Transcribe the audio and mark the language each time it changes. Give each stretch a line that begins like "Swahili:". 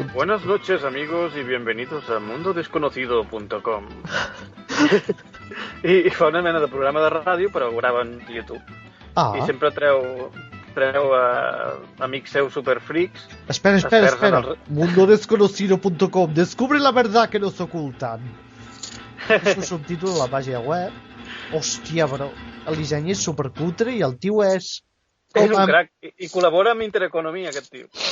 Spanish: Buenas noches, amigos, y bienvenidos a mundodesconocido.com.
Catalan: I fa una mena de programa de ràdio, però ho grava en YouTube. Ah. I sempre treu amics seus superfreaks. Espera. Mundodesconocido.com.
Spanish: Descubre la verdad que nos ocultan.
Catalan: És un subtítol a la pàgina web. Hòstia, però el disseny és supercutre i el tio és... És un crac. I col·labora amb Intereconomia, aquest tio.